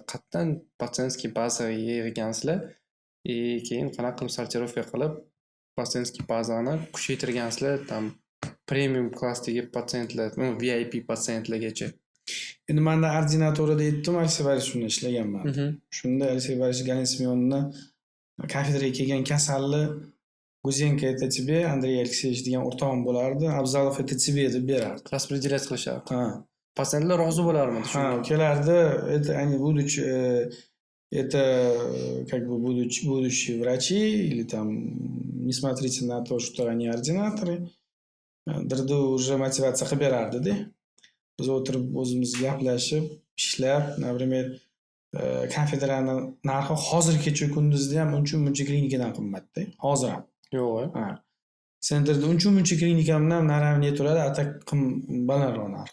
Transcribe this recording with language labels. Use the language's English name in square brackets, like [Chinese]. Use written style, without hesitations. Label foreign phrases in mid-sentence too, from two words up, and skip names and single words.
[Uzbek] Qatdan patsientskiy bazaga yig'gansizlar. Keyin qanaqa qilib sortirovka qilib patsientskiy bazani kuchaytirgansizlar, tam premium klassdagi patsientlar, VIP patsientlargacha. Endi menda ordinatorada aytdim, Aleksey Borisovich bilan ishlaganman. Shunda Aleksey Borisovich Galin Semyonovni kafedraga kelgan kasalni Guzenko [Russian] это тебе, [Uzbek] Andrey Alexeyevich degan o'rtog'im bo'lardi. Abzalov [Russian] это тебе [Uzbek] deb berardi. Распределять qilishar. Ha. Pasentlar rozi bo'larmidi Ha, shunga? kelardi. [Russian] Это они будучи это как бы будущие врачи или там не смотрите на то, что они ординаторы. [Uzbek] Dirda уже motivatsiya qilib berardi-da. Biz o'tirib o'zimiz gaplashib, ishlab, например, kafedrani narxi hozir kecha kunduzda ham uncha klinikadan qimmatda. Hozir ham. Yo'q. Ha. Sentrda uncha klinikamdan ham naravne turadi, atak balandroq narx.